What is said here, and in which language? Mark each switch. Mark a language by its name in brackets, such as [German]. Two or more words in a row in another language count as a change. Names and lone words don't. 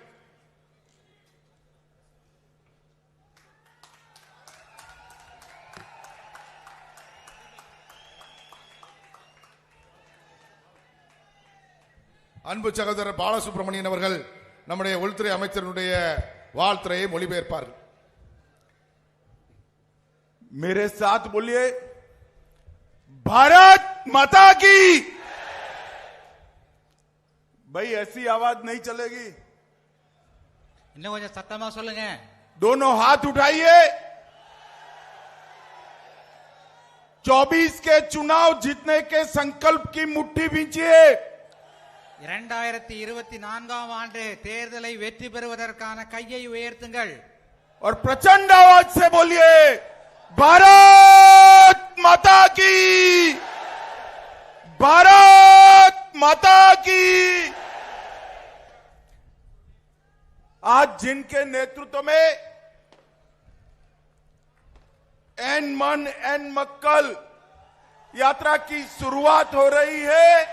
[Tamil] அன்பு சகோதரர் பாலசுப்ரமணியன் அவர்கள் நம்முடைய உள்துறை அமைச்சருடைய வாழ்த்துரையை மொழிபெயர்ப்பார்கள். [Hindi] मेरे साथ बोलिए, भारत माता की। भाई ऐसी आवाज नहीं चलेगी, [Tamil] இன்னும் கொஞ்சம் சத்தமா சொல்லுங்க. [Hindi] दोनों हाथ उठाइए। 24 के चुनाव जीतने के संकल्प की मुट्ठी बींचिए। [Tamil] 2024 ஆண்டு தேர்தலை வெற்றி பெறுவதற்கான கையை உயர்த்துங்கள். [Hindi] और प्रचंड आवाज से बोलिए, भारत माता की, भारत माता की। आज जिनके नेतृत्व में एन मन एन मक्कल यात्रा की शुरुआत हो रही है,